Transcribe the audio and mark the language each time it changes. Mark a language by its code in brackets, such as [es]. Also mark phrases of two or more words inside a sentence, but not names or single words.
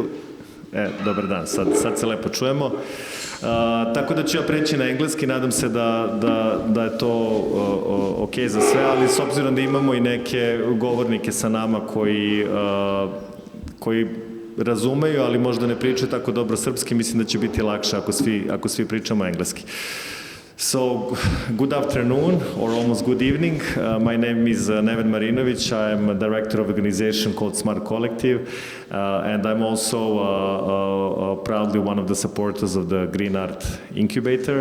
[sr] Dobar dan, sad se lepo čujemo. Tako da ću ja preći na engleski, nadam se da je to ok za sve, ali s obzirom da imamo i neke govornike sa nama koji razumeju, ali možda ne pričaju tako dobro srpski, mislim da će biti lakše ako svi pričamo engleski. [en] So, good afternoon, or almost good evening. My name is Neven Marinović. I am a director of an organization called Smart Collective, and I'm also proudly one of the supporters of the Green Art Incubator.